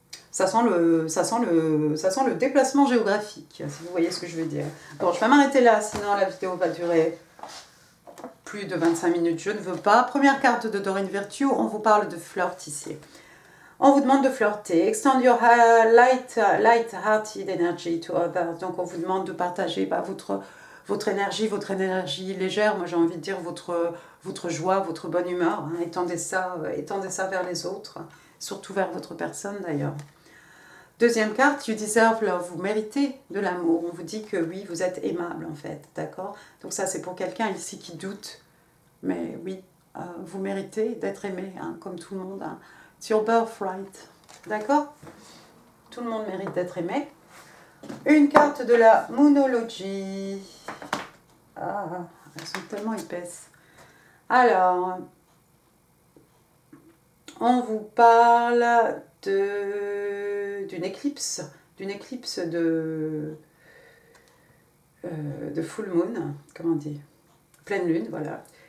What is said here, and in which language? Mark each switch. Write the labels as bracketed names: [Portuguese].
[French] Ça sent le déplacement géographique, si vous voyez ce que je veux dire. Bon, je vais m'arrêter là, sinon la vidéo va durer plus de 25 minutes. Je ne veux pas. Première carte de Doreen Virtue, on vous parle de flirt ici. On vous demande de flirter. [English] Extend your light-hearted energy to others. [French] Donc, on vous demande de partager votre énergie légère. Moi, j'ai envie de dire votre joie, votre bonne humeur. Hein. Étendez ça vers les autres, surtout vers votre personne d'ailleurs. Deuxième carte, [English] you deserve love, [French] vous méritez de l'amour. On vous dit que oui, vous êtes aimable en fait, d'accord? Donc ça, c'est pour quelqu'un ici qui doute. Mais oui, vous méritez d'être aimé, hein, comme tout le monde. Hein. [English] It's your birthright, [French] d'accord? Tout le monde mérite d'être aimé. Une carte de la Moonology. Ah, elles sont tellement épaisses. Alors, on vous parle d'une éclipse de full moon, comment on dit, pleine lune, voilà.